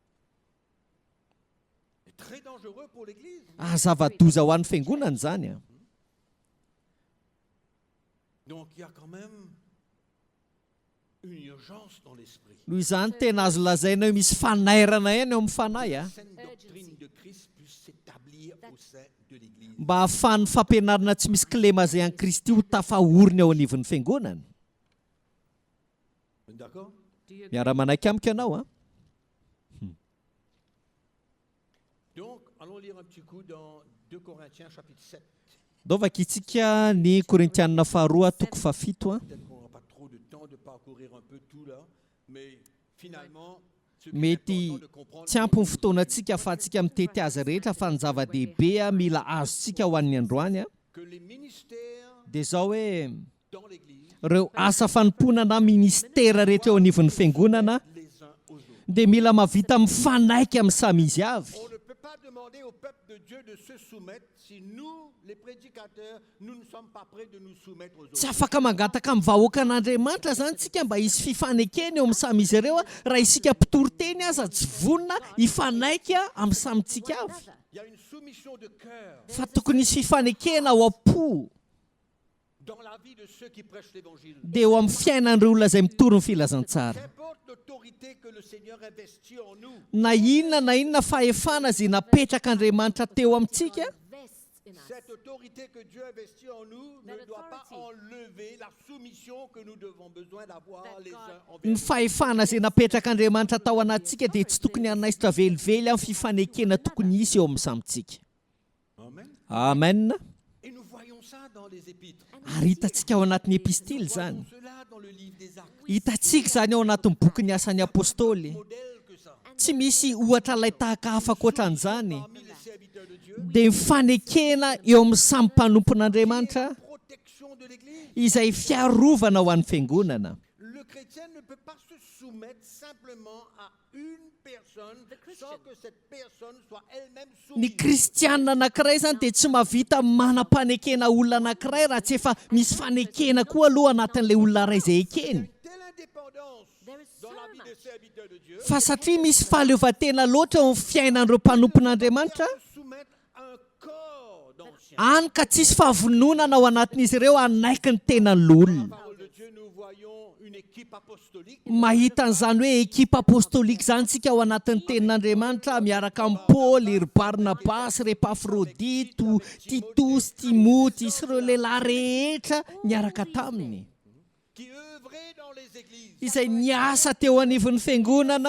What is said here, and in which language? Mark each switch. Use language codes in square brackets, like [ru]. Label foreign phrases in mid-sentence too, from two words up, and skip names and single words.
[fr] C'est très dangereux pour l'Église. [mg] Zava-doza ho an'ny fiangonana izany. [fr] Donc il y a quand même une urgence dans l'esprit. [mg] Noho izany tena azo lazaina hoe misy fanairana ihany eo amin'ny fanahy [fr] La saine doctrine de Christ puisse s'établir au sein de l'Église. [mg] mba ahafahan'ny fampianarana tsy misy kilema izay an'i Kristy ho tafahoriny ao anivon'ny fiangonana. [fr] Vous êtes d'accord? [mg] Miara-manaiky amiko ianao. [fr] Donc, allons lire un petit coup dans 2 Corinthiens chapitre 7. [mg] Daovaka itsika ny Korintianina faharoa toko fafito. [fr] Peut-être qu'on n'aura pas trop de temps de parcourir un peu tout là, mais finalement, ce qui est [mg] Mety [fr] important de comprendre, [mg] tsy ampy ny fotoanantsika ahafahantsika mitety azy rehetra fa ny zava-dehibe mila azontsika ho an'ny androany [fr] que les ministères [mg] dia izao hoe [fr] dans l'Église, [mg] ireo asa fanomponana ministera rehetra eo anivon'ny fiangonana [fr] les uns aux autres. [mg] dia mila mavita mifanaiky amin'ny samy izy avy. [fr] On ne peut pas demander au peuple de Dieu de se soumettre si nous, les prédicateurs, nous ne sommes pas prêts de nous soumettre aux [mg] Tsy [fr] autres. [mg] afaka mangataka amin'ny vahoakan'Andriamanitra zany tsika mba hisy fifanekeny eo amin'ny samy izy ireo raha isika mpitory teny aza tsy vonona hifanaiky amin'ny samyntsika avy. [fr] Il y a une soumission de cœur [mg] Fa tokony hisy fifanekena ao am-po [fr] dans la vie de ceux qui prêchent l'évangile. [mg] dia eo amin'ny fiainan'ireo olona izay mitory ny filazantsara. [fr] Qu'importe l'autorité que le Seigneur investit en nous, [mg] Na inona fahefana izay napetrak'Andriamanitra teo amintsika, [fr] cette autorité que Dieu investit en nous ne doit pas enlever la soumission que nous devons besoin d'avoir les uns envers [mg] ny [fr] les autres. [mg] fahefana izay napetrak'Andriamanitra tao anatsika dia tsy tokony hanaisitra velively amin'ny fifanekena tokony hisy eo amin'ny samyntsika. Amen. Amen. [fr] Et nous voyons ça dans les épîtres. [mg] Ary hitantsika ao anatin'ny epistily [fr] Nous [mg] zany. [fr] voyons cela dans le livre des Actes. [mg] Hitantsika zany ao anatin'ny boky asan'ny apôstôly. [fr] Modèle que ça. [mg] Tsy misy ohatra ilay tahaka hafa ankoatran'izany. [fr] Parmi les serviteurs de Dieu, [mg] Dia mifanekena eo amin'ny samy mpanompon'Andriamanitra [fr] protection de l'Église. [mg] izay fiarovana ho an'ny fiangonana. [fr] Le chrétien ne peut pas se soumettre simplement à une personne sans que cette personne soit elle-même [mg] Ny [fr] soumise. [mg] kristianina anankiray zany dia tsy mahavita manam-panekena olona anankiray raha tsy efa misy fanekena koa aloha anatin'ilay olona iray izay ekeny. [fr] Telle indépendance dans la vie des serviteurs de Dieu. [mg] Fa satria misy fahaleovantena loatra eo amin'ny fiainan'ireo mpanompon'Andriamanitra, [fr] Se soumettre à un corps d'anciens. [mg] any ka tsisy fahavononana ao anatin'izy ireo anaiky ny tenan'olona. [fr] Dans la parole de Dieu, nous voyons une équipe apostolique. [mg] Mahita an'izany hoe ekipa apôstôlika zany tsika ao anatin'ny tenin'Andriamanitra miaraka amin'ny Paoly, ry Barnabasy, ry Epafrodito, Titus, Timoty sy ireo lehilahy rehetra niaraka taminy, [fr] Qui œuvraient dans les églises. [mg] izay niasa teo anivon'ny fiangonana,